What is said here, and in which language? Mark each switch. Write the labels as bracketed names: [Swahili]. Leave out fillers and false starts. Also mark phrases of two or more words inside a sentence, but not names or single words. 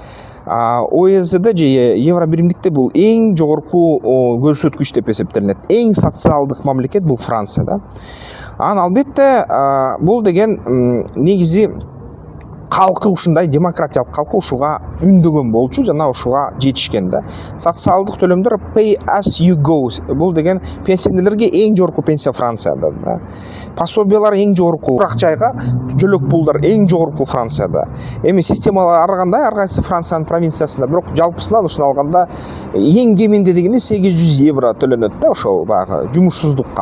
[Kyrgyz] ОЕЗД же евро биримдикте бул эң жогорку көрсөткүч деп эсептелинет. Эң социалдык мамлекет бул Франция да. Албетте бул деген негизи калкы ушундай демократиялык калкы ушуга үндөгөн болчу жана ушуга жетишкен да. Социалдык төлөмдөр [English] pay as you go [Kyrgyz] бул деген пенсионерлерге эң жогорку пенсия Францияда да. Пособиялар эң жогорку, ак жайга жөлөк пулдар эң жогорку Францияда. Эми системалар ар кандай, ар кайсы Франциянын провинциясында, бирок жалпысынан ушуну алганда эң кеминде дегенде 800 евро төлөнөт да ошол баягы жумушсуздукка.